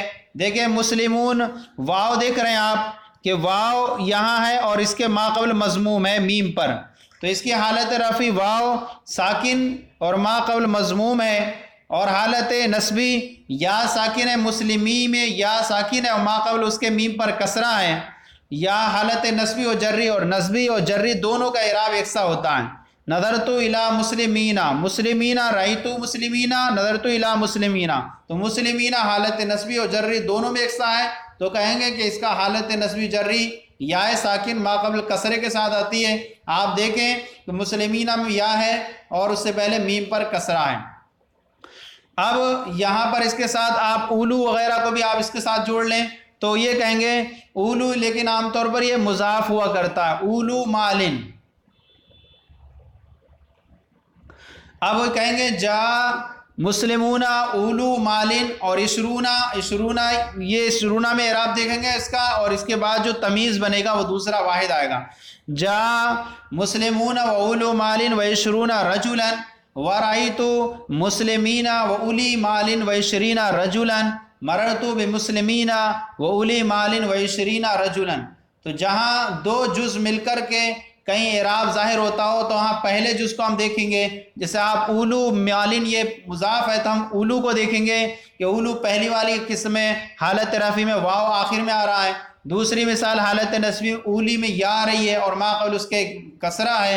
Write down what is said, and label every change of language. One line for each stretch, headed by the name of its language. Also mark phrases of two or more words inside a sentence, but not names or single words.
Urdu: دیکھیں مسلمون، واو دیکھ رہے ہیں آپ کہ واو یہاں ہے اور اس کے ما قبل مضموم ہے میم پر، تو اس کی حالت رفع واو ساکن اور ما قبل مضموم ہے، اور حالت نصبی یا ساکن ہے، مسلمی میں یا ساکن ہے اور ما قبل اس کے میم پر کسرہ ہے، یا حالت نصبی و جری، اور نصبی اور جری دونوں کا اعراب یکساں ہوتا ہے۔
Arabic: نظرت الی مسلمین، مسلمین رأیت مسلمین، نظرت الی مسلمین،
Urdu: تو مسلمین حالت نصبی اور جری دونوں میں یکساں ہے، تو کہیں گے کہ اس کا حالت نصبی جری یا ساکن ما قبل کسرے کے ساتھ آتی ہے۔ آپ دیکھیں کہ مسلمین میں یا ہے اور اس سے پہلے میم پر کسرہ ہے۔ اب یہاں پر اس کے ساتھ آپ اولو وغیرہ کو بھی آپ اس کے ساتھ جوڑ لیں تو یہ کہیں گے اولو، لیکن عام طور پر یہ مضاف ہوا کرتا ہے،
Arabic: اولو مالن۔
Urdu: اب کہیں گے
Arabic: جا مسلمون اولو مالن،
Urdu: اور عشرون یہ عشرون میں اعراب دیکھیں گے اس کا، اور اس کے بعد جو تمیز بنے گا وہ دوسرا واحد آئے گا۔
Arabic: جا مسلمون و اولو مالن و عشرون رجلا ورأیت مسلمین و اولی مال و عشرین رجلا مررت بمسلمین و اولی مال و عشرین رجلا۔
Urdu: تو جہاں دو جز مل کر کے کہیں اعراب ظاہر ہوتا ہو تو وہاں پہلے جز کو ہم دیکھیں گے، جیسے آپ
Arabic: اولو مالن
Urdu: یہ مضاف ہے تو ہم اولو کو دیکھیں گے کہ اولو پہلی والی قسم میں حالت رفع میں واو آخر میں آ رہا ہے۔ دوسری مثال حالت نصبی اولی میں یا آ رہی ہے اور ما قبل اس کے کسرہ ہے۔